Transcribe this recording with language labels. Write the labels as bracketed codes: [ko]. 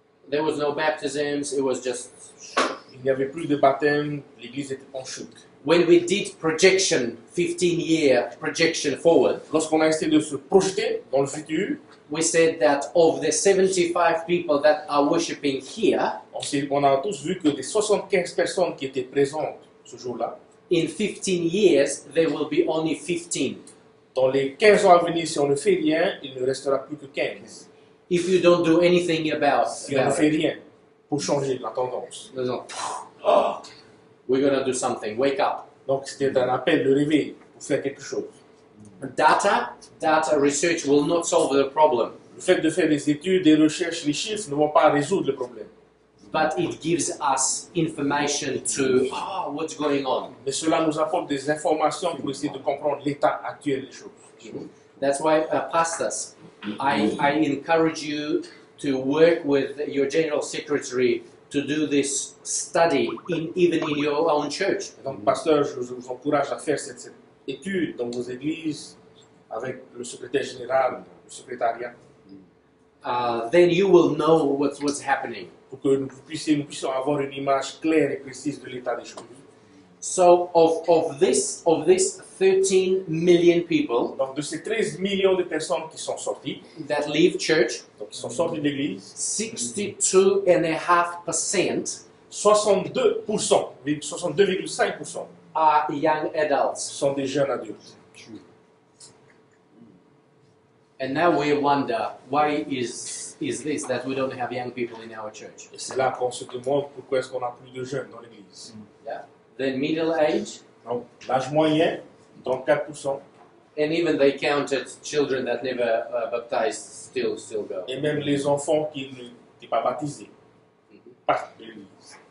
[en] There was no baptisms, it was just... [fr] Il n'y avait plus de baptême, l'église était en chute. [en] When we did projection, 15-year projection forward, [fr] Lorsqu'on a essayé de se projeter dans le futur, [en] we said that of the 75 people that are worshiping here, [fr] on a tous vu que des 75 personnes qui étaient présentes ce jour-là, [en] in 15 years, there will be only 15. [fr] dans les 15 ans à venir, si on ne fait rien, il ne restera plus que 15. [en] If you don't do anything about [fr] Si on ne [en] it, [fr] fait rien pour changer la tendance. [en] there's no, we're going to do something, wake up. [fr] Donc c'était un appel de réveil pour faire quelque chose. [en] Data research will not solve the problem, [fr] Le fait de faire des études, des recherches, les chiffres ne vont pas résoudre le problème. [en] but it gives us information to, what's going on. [fr] Mais cela nous apporte des informations pour essayer de comprendre l'état actuel des choses. [en] That's why, pastors, I encourage you to work with your general secretary to do this study, even in your own church. [fr] Donc, pasteur, je vous encourage à faire cette étude dans vos églises avec le secrétaire général, le secrétariat, [en] Then you will know what's happening. [fr] pour que nous puissions avoir une image claire et précise de l'état des choses. [en] So of this 13 million people [fr] Donc de ces 13 millions de personnes qui sont sorties, [en] that leave church, [fr] donc qui sont sorties de l'église, [en] 62.5% [fr] 62,5% [en] are young adults. [fr] sont des jeunes adultes. [en] And now we wonder, why is this that we don't have young people in our church? [fr] Et c'est là qu'on se demande pourquoi est-ce qu'on n'a plus de jeunes dans l'église. [en] Then middle age, [fr] Donc l'âge moyen, 34%, [en] and even they counted children that never baptized still go. [fr] et même les enfants qui n'étaient pas baptisés partent de l'église.